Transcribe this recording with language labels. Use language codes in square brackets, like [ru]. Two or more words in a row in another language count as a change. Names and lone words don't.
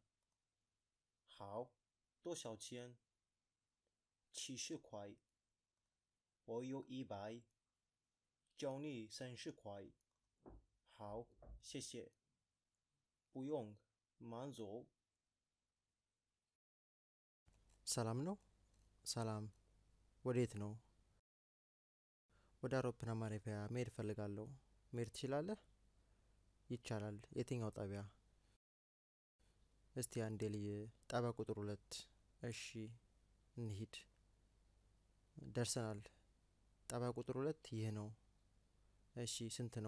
[zh] 好，多少钱？70块。我有100，交你30块。好，谢谢。不用，慢走。 [am] ሰላም ነው። ሰላም ወዴት ነው? ወደ አውሮፕላን ማረፊያ መሄድ እፈልጋለሁ። መሄድ ትችላለህ? ይቻላል። የትኛው ጣቢያ? እስቲ አንዴ ልይ። ጣቢያ ቁጥር 2። እሺ እንሂድ። ደርሰናል። ጣቢያ ቁጥር 2 ይህ ነው። እሺ ስንት ነው?